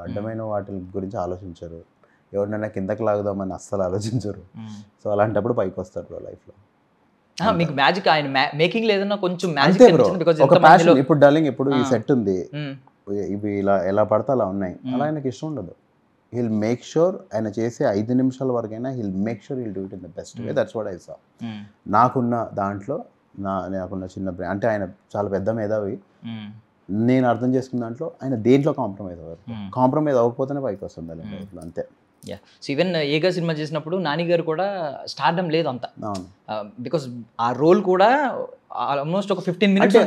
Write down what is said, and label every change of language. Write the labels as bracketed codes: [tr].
[te] అడ్డమైన వాటి గురించి ఆలోచించరు, ఎవరినైనా కిందకి లాగుదామని అస్సలు ఆలోచించరు. సో అలాంటప్పుడు పైకి వస్తారు బ్రో లైఫ్లో. మీకు మ్యాజిక్ ఆయన మేకింగ్ లేదన్నా కొంచెం మ్యాజిక్. ఇప్పుడు డార్లింగ్ ఇప్పుడు ఈ సెట్ ఉంది, ఇవి ఇలా ఎలా పడితే అలా ఉన్నాయి, అలా ఆయనకి ఇష్టం ఉండదు. [en] he'll make sure [te] ఆయన చేసే 5 నిమిషాల వరకైనా [en] he'll make sure he'll do it in the best way. That's what I saw. [te] నాకున్న దాంట్లో నాకున్న చిన్న బ్రెయిన్ అంటే ఆయన చాలా పెద్ద మేధావి. నేను అర్థం చేసుకున్న దాంట్లో ఆయన దేంట్లో కాంప్రమైజ్ అవ్వకపోతేనే పైకి వస్తుంది లైఫ్లో, అంతే. సో ఈవెన్ ఏగా సినిమా చేసినప్పుడు నాని గారు కూడా స్టార్డమ్ లేదు అంత, బికాస్ ఆ రోల్ కూడా ఆల్మోస్ట్ ఒక 15 మినిట్స్